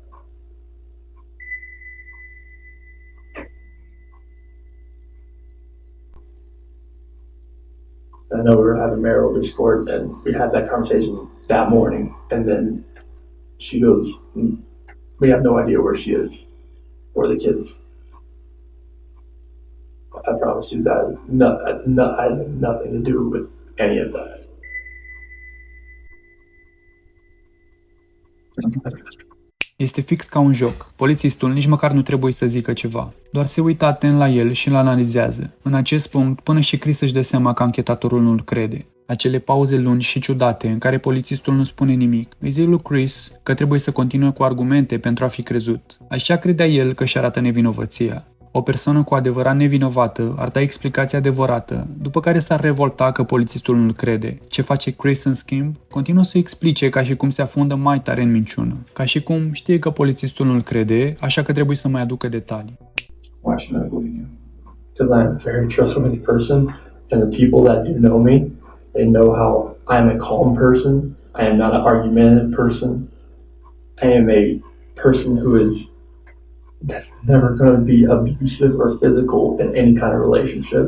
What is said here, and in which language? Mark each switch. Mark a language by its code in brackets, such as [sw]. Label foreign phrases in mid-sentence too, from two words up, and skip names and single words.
[en] I know we were having marital discord, and we had that conversation that morning, and then she goes, we have no idea where she is, or the kids. I promise you that I had nothing to do with any of that. [ro] Este fix ca un joc. Polițistul nici măcar nu trebuie să zică ceva. Doar se uită atent la el și îl analizează. În acest punct, până și Chris își dă seama că anchetatorul nu-l crede. Acele pauze lungi și ciudate în care polițistul nu spune nimic îi zic lui Chris că trebuie să continue cu argumente pentru a fi crezut. Așa credea el că își arată nevinovăția. O persoană cu adevărat nevinovată ar da explicația adevărată, după care s-ar revolta că polițistul nu-l crede. Ce face Chris, în schimb? Continuă să explice ca și cum se afundă mai tare în minciună. Ca și cum știe că polițistul nu-l crede, așa că trebuie să mai aducă detalii. [en] Why should I believe you? Because I'm a very trustworthy person, and the people that do know me, they know how I am a calm person. I am not an argumentative person. I am a person who is never going to be abusive or physical in any kind of relationship.